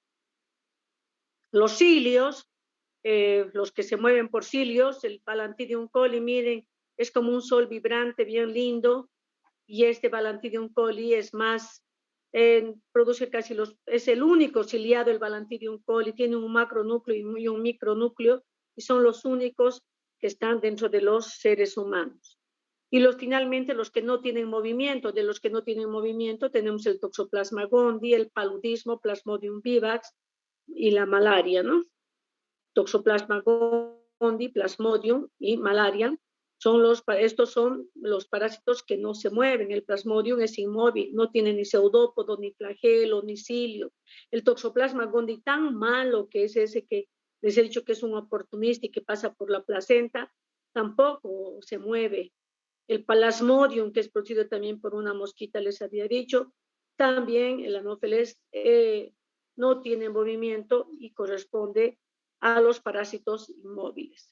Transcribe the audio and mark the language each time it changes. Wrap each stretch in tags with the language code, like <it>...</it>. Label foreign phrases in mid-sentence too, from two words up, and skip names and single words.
<es>Los cilios, los que se mueven por cilios, el Balantidium coli, miren, es como un sol vibrante, bien lindo, y este Balantidium coli es más, produce casi es el único ciliado, el Balantidium coli, tiene un macronúcleo y un micronúcleo, y son los únicos que están dentro de los seres humanos. Y finalmente los que no tienen movimiento, de los que no tienen movimiento tenemos el Toxoplasma gondii, el paludismo, Plasmodium vivax y la malaria, ¿no? Toxoplasma gondii, Plasmodium y malaria, estos son los parásitos que no se mueven. El Plasmodium es inmóvil, no tiene ni pseudópodo, ni flagelo, ni cilio. El Toxoplasma gondii, tan malo que es ese que les he dicho que es un oportunista y que pasa por la placenta, tampoco se mueve. El Plasmodium, que es producido también por una mosquita, les había dicho, también el Anopheles no tiene movimiento y corresponde a los parásitos inmóviles.</es>